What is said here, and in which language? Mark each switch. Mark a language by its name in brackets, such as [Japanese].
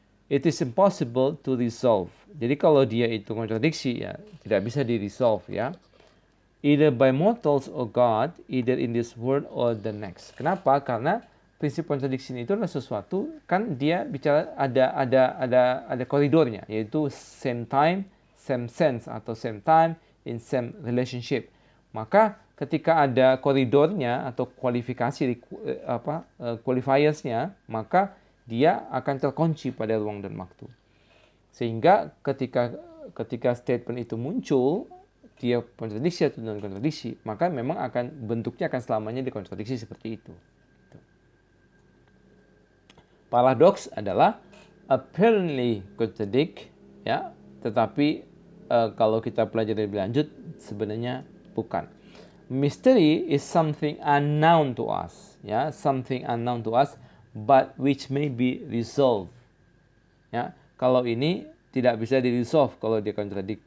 [English] It is impossible to resolve. [Indonesian] Jadi kalau dia itu kontradiksi, ya tidak bisa di-resolve, ya. [English] Either by mortals or God, either in this world or the next. [Indonesian] Kenapa? Karena prinsip kontradiksi itu adalah sesuatu, kan dia bicara ada koridornya, yaitu [English] same time, same sense, [Indonesian] atau [English] same time in same relationship. [Indonesian] Maka ketika ada koridornya atau kualifikasi qualifiersnya, maka dia akan terkunci pada ruang dan waktu. Sehingga ketika statement itu muncul, dia kontradiksi atau non kontradiksi, maka memang bentuknya akan selamanya dikontradiksi seperti itu. Paradoks adalah [English] apparently contradict, [Indonesian] ya, tetapi kalau kita pelajari lebih lanjut sebenarnya bukan. [English] Mystery is something unknown to us, ya, something unknown to us, but which may be resolved. [Indonesian] Ya, kalau ini tidak bisa di-resolve kalau dia kontradik.